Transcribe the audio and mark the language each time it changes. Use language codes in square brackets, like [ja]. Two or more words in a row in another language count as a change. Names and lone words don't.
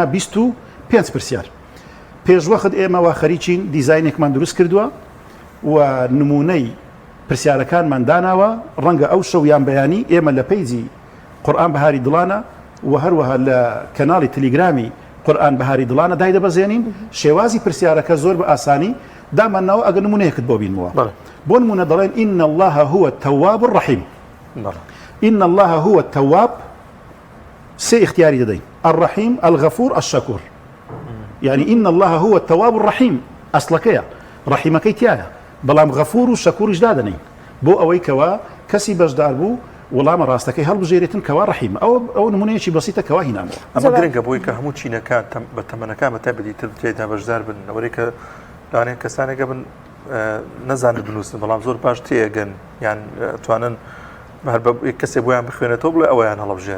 [ckb] 25 پرسیار پێشوەخت ئێمە وا خەریکین دیزاینێکمان دروست کردووە و نمونەی پرسیارەکانمان داناوە ڕەنگە ئەو شەویان بەیانی ئێمە لە پەیجی قورئان بەهاری دڵانە و هەروەها لە کەناڵی تەلیگرامی قورئان بەهاری دڵانە دایدەبەزێنین شێوازی پرسیارەکە زۆر بە ئاسانی دامانناوە ئەگەر نمونەیەکت بۆ بینەوە بۆ نمونە دەڵێن [ar] إن الله هو التواب الرحيم إن الله هو التواب [ckb] سێ اختیاری دەدەین [ar] الرحيم الغفور الشكور يعني إن الله هو التواب الرحيم [ckb] ئەسڵەکەیە ڕەحیمەکەی تایە بەڵام غەفور و شەکوریش دادەنین بۆ ئەوەی کەوا کەسی بەشدار بوو وەڵامە ڕاستەکەی هەڵبژێرێتن کەوا ڕەحیم ئەو نمونەیەکی بەسیتە کەوا هینامەوە ئەمە گرنگە بۆی کە هەموو چینەکان بە تەمەنەکان بە تایبەتی تر تێدا بەشدار بن ئەوەی کە لەوانەیە کەسانێکە بن نەزانن بنووسن بەڵام زۆر باش تێگەن یان توانن هەر بە کەسێک بۆیان بخوێنێتەوە بڵێ ئەوەیان هەڵبژێرن